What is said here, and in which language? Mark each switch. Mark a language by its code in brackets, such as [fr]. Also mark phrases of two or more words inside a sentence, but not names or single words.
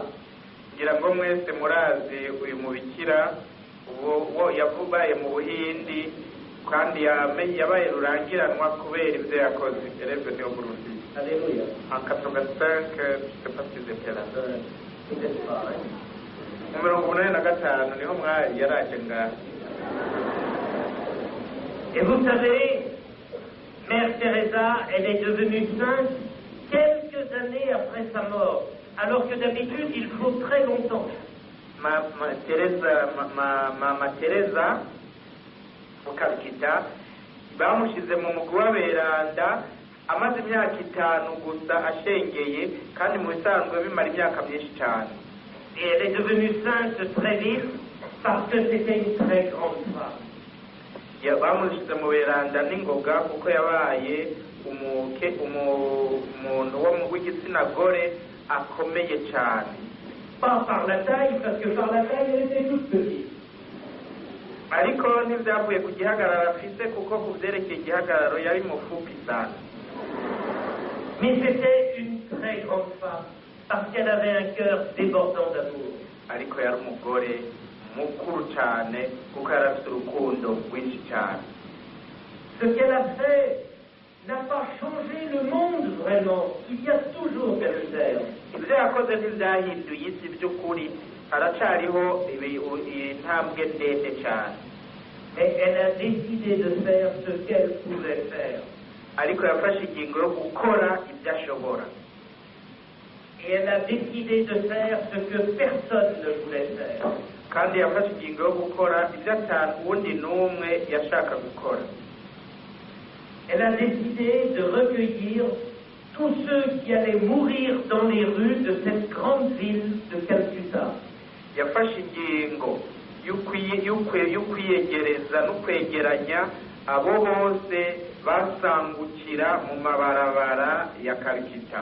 [rn] ngira ngo mwese murazi uyu mubikira uwo yavubaye mu buhindi kandi yabaye rurangiranwa kubera ibyo yakoze. [fr] Élève de Burundi. Alléluia. En 85, je sais pas si c'était là. Peut-être pas, hein? [rn] mu 85 niho mwari yaraje ngaha. [fr] Et vous savez, Mère Teresa, elle est devenue sainte quelques années après sa mort, alors que d'habitude il faut très longtemps. [rn] Mama Teresa Mukarukita bamushize mu mugwi w'aberanda amaze imyaka 5 gusa ashengeye kandi mu bisanzwe bimara imyaka myinshi cyane. [fr] Et elle est devenue sainte très vite parce que c'était une très grande femme. [rn] bamushize mu beranda n'ingoga kuko yabaye umuntu w'igitsina gore akomeye cyane. [fr] Pas par la taille, parce que par la taille elle était toute petite. [rn] ariko ntibyavuye ku gihagararo afise kuko ku byerekeye igihagararo yari mufupi cyane. [fr] Mais c'était une très grande femme parce qu'elle avait un cœur débordant d'amour. [rn] ariko yari umugore mukuru cyane kuko yari afite urukundo rwinshi cyane. [fr] Ce qu'elle a fait n'a pas changé le monde vraiment. Il y a toujours des misères. [rn] ibyo yakoze ntibyahinduye isi by'ukuri haracariho intambwe ndende cyane. [fr] Mais elle a décidé de faire ce qu'elle pouvait faire. [rn] Ariko yafashe ingingo yo gukora ibyo ashobora. [fr] Et elle a décidé de faire ce que personne ne voulait faire. [rn] Kandi yafashe ingingo yo gukora ibyo uwundi n'umwe yashaka gukora. [fr] Elle a décidé de recueillir tous ceux qui allaient mourir dans les rues de cette grande ville de Calcutta. [rn] Yafashe ingingo y'ukwiyegereza no kwegeranya abo bose basangukira mu mabarabara ya Calcutta.